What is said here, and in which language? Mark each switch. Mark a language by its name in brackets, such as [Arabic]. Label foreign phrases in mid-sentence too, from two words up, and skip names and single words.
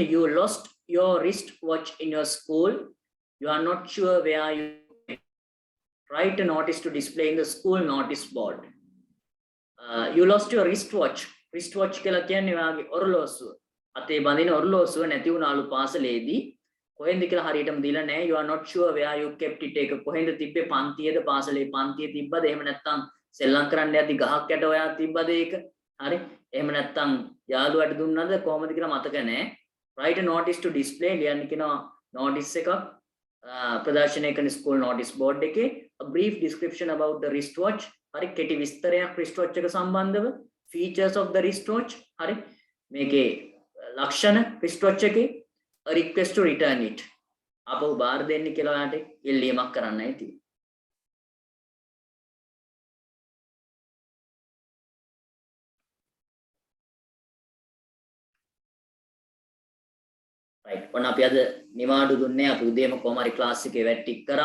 [English] You lost your wristwatch in your school. You are not sure where you write a notice to display in the school notice board. You lost your wristwatch. [Sinhala] Wristwatch කියලා කියන්නේ ඔයාගේ ඔරලෝසුව. අතේ බඳින ඔරලෝසුව නැති වුණාලු පාසලේදී. කොහෙන්ද කියලා හරියටම දීලා නැහැ. [English] You are not sure where you kept it. [Sinhala] ඒක කොහෙන්ද තිබ්බේ? පන්තියේද පාසලේ පන්තියේ තිබ්බද? එහෙම නැත්නම් සෙල්ලම් කරන්න යද්දි ගහක් යට ඔයා තිබ්බද ඒක? හරි? එහෙම නැත්නම් යාළුවාට දුන්නද කොහොමද කියලා මතක නැහැ. [English] write a notice to display [Sinhala] ලියන්න කියනවා [English] notice [Sinhala] එකක් ප්‍රදර්ශනය කරන [English] school notice board එකේ a brief description about the wristwatch. [Sinhala] හරි කෙටි විස්තරයක් wristwatch එක සම්බන්ධව [English] features of the wristwatch. [Sinhala] හරි මේකේ ලක්ෂණ [English] wristwatch එකේ a request to return it. [Sinhala] අපව බාර දෙන්න කියලා ඔයාලට ඉල්ලීමක් කරන්නයි තියෙන්නේ. right ඔන්න අපි අද නිවාඩු දුන්නේ අපි උදේම කොහම හරි ක්ලාස් එකේ වැට්ටික් කරා.